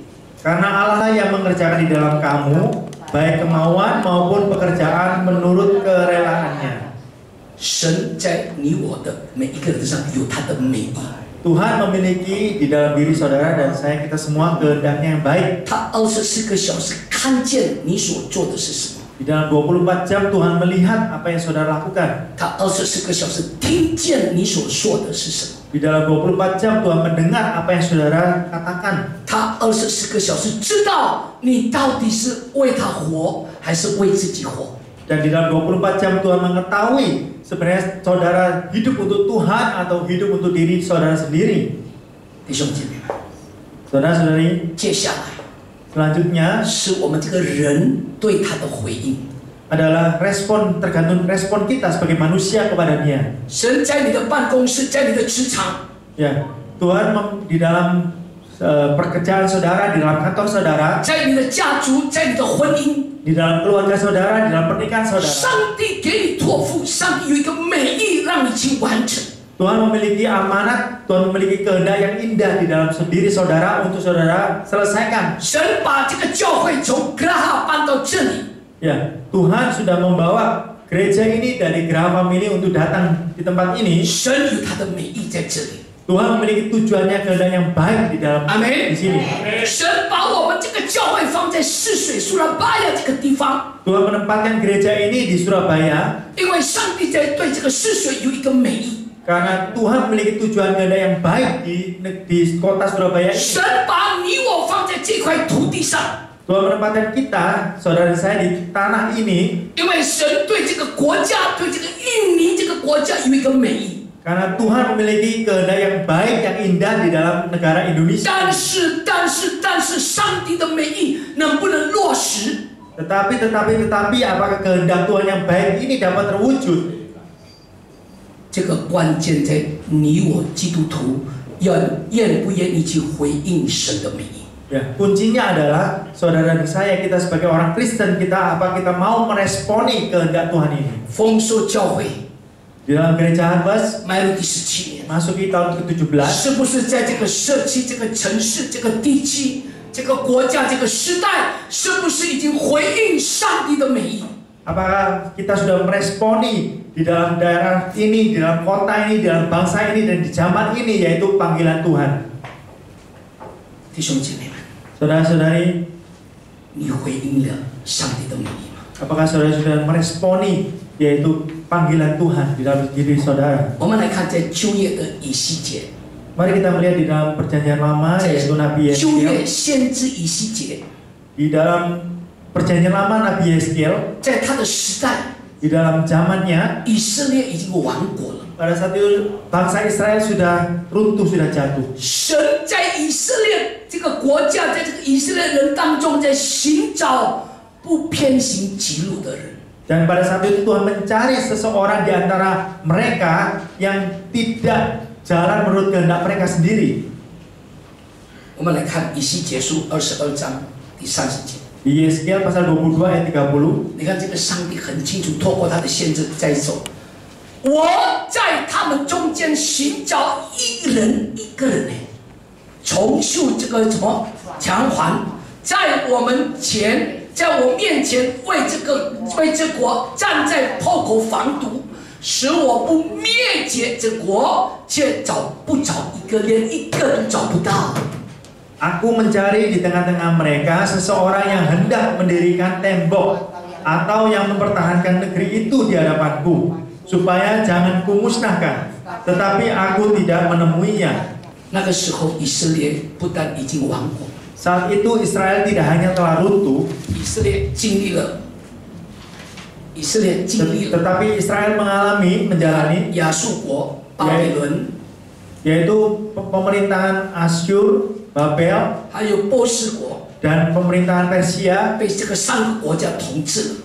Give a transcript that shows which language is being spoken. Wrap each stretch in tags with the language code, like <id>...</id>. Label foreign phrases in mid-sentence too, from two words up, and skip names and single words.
<id>Karena Allah yang mengerjakan di dalam kamu baik kemauan maupun pekerjaan menurut kerelaannya.</id> <zh>神在你我的每一个人上有他的美意。</zh> <id>Tuhan memiliki di dalam diri saudara dan saya, kita semua, kehendaknya yang baik.</id> <zh>他24个小时看见你所做的是什么，</zh> <id>Di dalam 24 jam Tuhan melihat apa yang saudara lakukan.</id> <zh>他24个小时听见你所说的是什么，</zh> <id>Di dalam 24 jam Tuhan mendengar apa yang saudara katakan.</id> <zh>他24个小时知道你到底是为他活还是为自己活。</zh> <id>Dan di dalam 24 jam Tuhan mengetahui sebenarnya saudara hidup untuk Tuhan atau hidup untuk diri saudara sendiri.</id> <zh>弟兄姐妹们，</zh> <id>Saudara-saudari,</id> <zh>接下来</zh> <id>selanjutnya</id> <zh>是我们这个人对他的回应。</zh> <id>adalah tergantung respon kita sebagai manusia kepada Dia.</id> <zh>神在你的办公室，在你的职场，</zh> <id>Ya, Tuhan di dalam pekerjaan saudara, di dalam kantor saudara,</id> <zh>在你的家族，在你的婚姻。</zh> <id>di dalam keluarga saudara, di dalam pernikahan saudara.</id> <zh>上帝给你托付，上帝有一个美意让你去完成。</zh> <id>Tuhan memiliki amanat, Tuhan memiliki kehendak yang indah di dalam diri saudara untuk saudara selesaikan.</id> <zh>神把这个教会从格拉哈搬到这里。</zh> <id>Ya, Tuhan sudah membawa gereja ini dari Graha Family untuk datang di tempat ini.</id> <zh>神有他的美意在这里。</zh> <id>Tuhan memiliki tujuannya, kehendak yang baik di dalam di sini.</id> <zh>神把我们这个教会放在泗水苏拉巴亚这个地方。</zh> <id>Tuhan menempatkan gereja ini di Surabaya.</id> <zh>因为上帝在对这个泗水有一个美意。</zh> <id>Karena Tuhan memiliki tujuan kehendak yang baik di kota Surabaya ini.</id> <zh>神把你我放在这块土地上。</zh> <id>Tuhan menempatkan kita, saudara saya di tanah ini.</id> <zh>因为神对这个国家，对这个印尼这个国家有一个美意。</zh> <id>Karena Tuhan memiliki kehendak yang baik, yang indah di dalam negara Indonesia.</id> <zh>但是，上帝的美意能不能落实？</zh> <id>Tetapi, apakah kehendak Tuhan yang baik ini dapat terwujud?</id> <zh>这个关键在你我基督徒愿不愿意去回应神的美意。</zh> <id>Ya, kuncinya adalah saudara dan saya, kita sebagai orang Kristen, apa kita mau meresponi kehendak Tuhan ini?</id> <zh>丰收教会</zh> <id>Di dalam gereja Harvest</id> <zh>迈入第17年，</zh> <id>masuki tahun ke-17.</id> <zh>是不是在这个社区、这个城市、这个地区、这个国家、这个时代，是不是已经回应上帝的美意？</zh> <id>Apakah kita sudah meresponi di dalam daerah ini, di dalam kota ini, di dalam bangsa ini, dan di zaman ini, yaitu panggilan Tuhan?</id> <zh>弟兄姐妹们，</zh> <id>Saudara-saudari,</id> <zh>你回应了上帝的美意吗？</zh> <id>apakah saudara sudah meresponi yaitu panggilan Tuhan di dalam diri saudara?</id> <zh>我们来看在旧约的以西结，</zh> <id>Mari kita melihat di dalam perjanjian lama,</id> <zh>在</zh> <id>yaitu Nabi</id> <zh>旧</zh> <id>Yeskiel.</id> <zh>约先知以西结，</zh> <id>Di dalam perjanjian lama Nabi Yeskiel,</id> <zh>在他的时代，</zh> <id>di dalam zamannya,</id> <zh>以色列已经亡国了。</zh> <id>pada saat itu bangsa Israel sudah runtuh, sudah jatuh.</id> <zh>神在以色列这个国家，在这个以色列人当中，在寻找不偏行己路的人。</zh> <id>Dan pada saat itu Tuhan mencari seseorang di antara mereka yang tidak jalan menurut kehendak mereka sendiri.</id> <zh>我们来看以西结书22章第30节。</zh> <id>Di Yeskiel pasal 22 ayat 30.</id> <zh>你看这个上帝很清楚，透过他的先知在说：“我在他们中间寻找一人一个人呢，重塑这个什么墙环，在我面前为这国站在破口防堵，使我不灭绝这国，却找不着一个，连一个都找不到。”</zh> <id>Aku mencari di tengah-tengah mereka seseorang yang hendak mendirikan tembok atau yang mempertahankan negeri itu di hadapanku, supaya jangan kumusnahkan, tetapi aku tidak menemuinya.</id> <zh>那个时候，以色列不但已经亡国，</zh> <id>Saat itu Israel tidak hanya telah runtuh,</id> <zh>以色列经历了，</zh> <id>tetapi Israel menjalani</id> <zh>亚述国、巴比伦，</zh> <id>yaitu pemerintahan Asyur, Babel,</id> <zh>还有波斯国，</zh> <id>dan pemerintahan Persia</id> <zh>被这个3个国家统治。</zh>